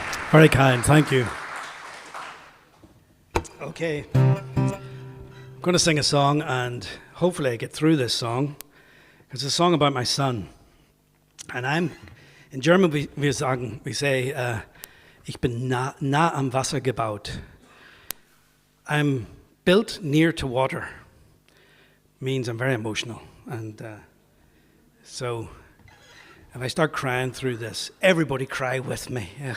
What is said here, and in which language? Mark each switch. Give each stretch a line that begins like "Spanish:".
English: Very kind, thank you. Okay, I'm going to sing a song, and hopefully I get through this song. It's a song about my son. And in German we say,
German: ich bin nah am Wasser gebaut.
English: I'm built near to water. Means I'm very emotional. And so if I start crying through this, everybody cry with me.